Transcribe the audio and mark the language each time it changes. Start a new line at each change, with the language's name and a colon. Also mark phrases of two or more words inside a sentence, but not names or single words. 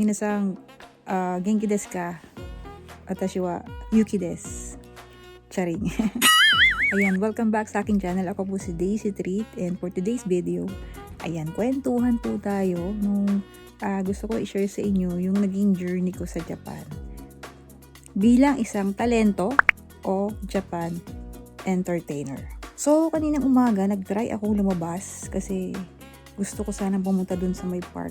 Japanese: 皆さん、元気ですか？私はユキです.
Filipino: Charing. Ayan,
English: welcome back
Filipino: sa aking channel. Ako po si Daisy Treat,
English: and for today's video,
Filipino: ayan, kwentuhan po tayo nung gusto ko i-share sa inyo yung naging journey ko sa Japan. Bilang isang talento o
English: Japan entertainer.
Filipino: So, kaninang umaga, nag-try akong lumabas kasi gusto ko sanang pumunta dun sa may park.